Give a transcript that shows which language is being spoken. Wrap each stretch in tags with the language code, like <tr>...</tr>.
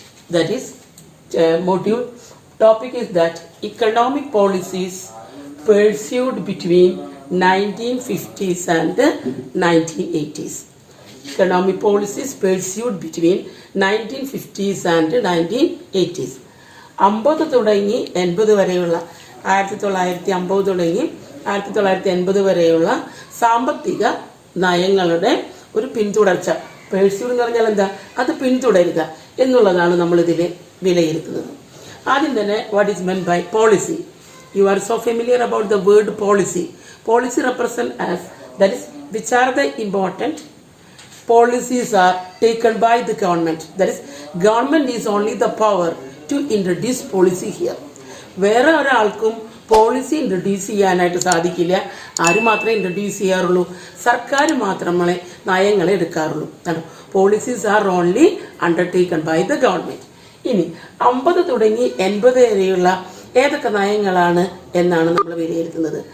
<en>That is module topic is that economic policies pursued between 1950s and 1980s. Economic policies pursued between 1950s and 1980s.</en> <ml>50 തുടങ്ങി 80 വരെയുള്ള 1950 തുടങ്ങി 1980 വരെയുള്ള സാമ്പത്തിക നയങ്ങളുടെ ഒരു പിന്തുടർച്ച. പേഴ്സ്യൂഡ് എന്ന് പറഞ്ഞാൽ എന്താ? അത് പിന്തുടരുക എന്നുള്ളതാണ് നമ്മൾ ഇതിൽ വിലയിരുത്തുന്നത്.</ml> <en>ആദ്യം തന്നെ what is meant by policy. You are so familiar about the word policy. Policy represent as that is which are the important policies are taken by the government. That is, government is only the power to introduce policy here.</en> <ml>വേറെ ഒരാൾക്കും policy introduce ചെയ്യാനായിട്ട് സാധിക്കില്ല. ആര് മാത്രമേ introduce ചെയ്യാറുള്ളൂ? സർക്കാർ മാത്രമേ നയങ്ങളെ എടുക്കാറുള്ളൂ.</ml> <en>Policies are only undertaken by the government.</en> <ml>ഇനി 50 തുടങ്ങി 80 വരെയുള്ള ഏതൊക്കെ നയങ്ങളാണ് എന്നാണ് നമ്മൾ വിലയിരുത്തുന്നത്.</ml>